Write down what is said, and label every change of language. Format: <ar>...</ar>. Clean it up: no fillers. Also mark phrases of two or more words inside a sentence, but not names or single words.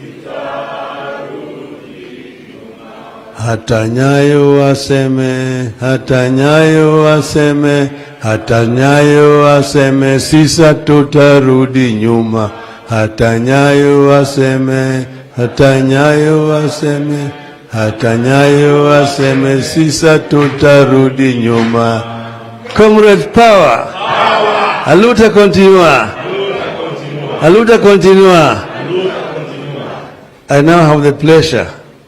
<sw>Hata Nyayo waseme, hata Nyayo waseme, hata Nyayo waseme, sisa tutarudi nyuma. Hata Nyayo waseme, hata Nyayo waseme, hata Nyayo waseme, sisa tutarudi nyuma.</sw> <en>Comrades, power.</en> <pt>A luta continua. A luta continua.</pt> <en>I now have the pleasure</en>